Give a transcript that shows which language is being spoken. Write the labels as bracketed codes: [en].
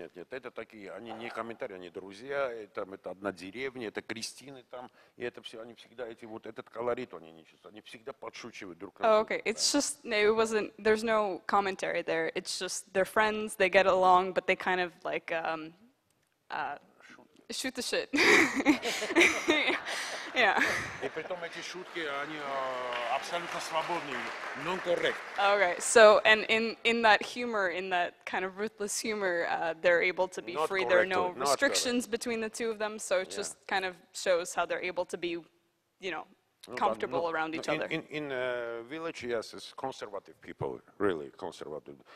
[ru] Это такие, они не комментарии, они друзья, это одна деревня, это крестины там, и это все, они всегда эти вот этот колорит они не чувствуют, они всегда подшучивают друг на друга. [en] Oh, okay. It's just, it wasn't, there's no commentary there. It's just, they're friends, they get along, but they kind of like shoot the shit. Yeah. [ru] И притом эти шутки, они абсолютно свободные, non-correct. [en] Okay, so, and in that humor, in that kind of ruthless humor, they're able to be Not free. There are no correctly, not restrictions between the two of them, so it just kind of shows how they're able to be, you know, comfortable around each other. In village, yes, it's conservative people, really conservative.